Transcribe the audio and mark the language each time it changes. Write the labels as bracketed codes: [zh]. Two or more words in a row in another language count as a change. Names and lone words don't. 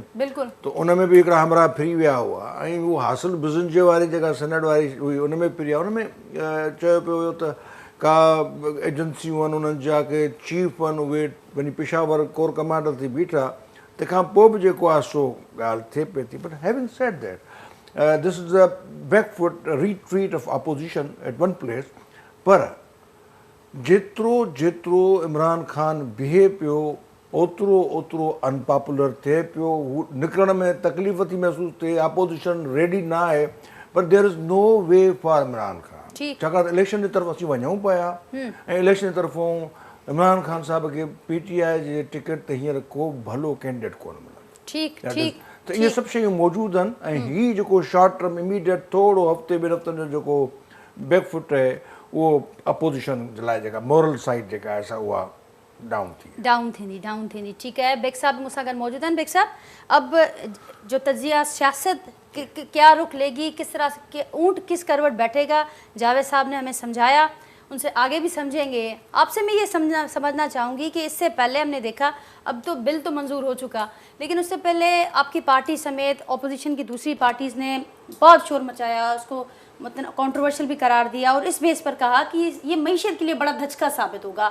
[sd] त उन में बि हिकिड़ा हमरा फिरी विया हुआ। ऐं उहो हासिल बिज़नेस जे वारी जेका सेनेट वारी हुई उन में फिरी विया। उन में चयो पियो हुयो त का एजेंसियूं आहिनि उन्हनि जा के चीफ आहिनि, उहे वञी पेशावर कोर कमांडर थी बीठा। तंहिंखां पोइ बि जेको आहे सो ॻाल्हि थिए पई थी। [en] But having said that, this is a backfoot retreat of opposition at one place. [sd] पर जेतिरो इमरान ख़ान बीहे पियो ओतिरो अनपॉपुलर थिए पियो। हू निकिरण में तकलीफ़ थी महसूसु थिए। अपोज़िशन रेडी न आहे। पर [en] there is no way for [sd] इमरान ख़ान, छाकाणि त इलेक्शन जी तरफ़ असीं वञूं पिया ऐं इलेक्शन जी तरफ़ूं इमरान ख़ान साहिब खे PTI जे टिकट ते हींअर को भलो कैंडिडेट कोन मिलंदो। त इहे सभु शयूं मौजूदु आहिनि। ऐं हीउ जेको [en] short term immediate [sd] थोरो हफ़्ते ॿिनि हफ़्तनि जो जेको बैकफुट आहे, उहो अपोज़िशन जे लाइ जेका [en] moral side [sd] जेका आहे सा उहा डाउन थींदी। [ur] ٹھیک ہے، بیگ صاحب مجھ سے اگر موجود ہیں۔ بیگ صاحب، اب جو تجزیہ سیاست کیا رخ لے گی، کس طرح کے اونٹ کس کروٹ بیٹھے گا، جاوید صاحب نے ہمیں سمجھایا، ان سے آگے بھی سمجھیں گے. آپ سے میں یہ سمجھنا چاہوں گی کہ اس سے پہلے ہم نے دیکھا، اب تو بل تو منظور ہو چکا، لیکن اس سے پہلے آپ کی پارٹی سمیت اپوزیشن کی دوسری پارٹیز نے بہت شور مچایا، اس کو مطلب کنٹروورشل بھی قرار دیا اور اس بیس پر کہا کہ یہ معیشت کے لیے بڑا دھچکا ثابت ہوگا.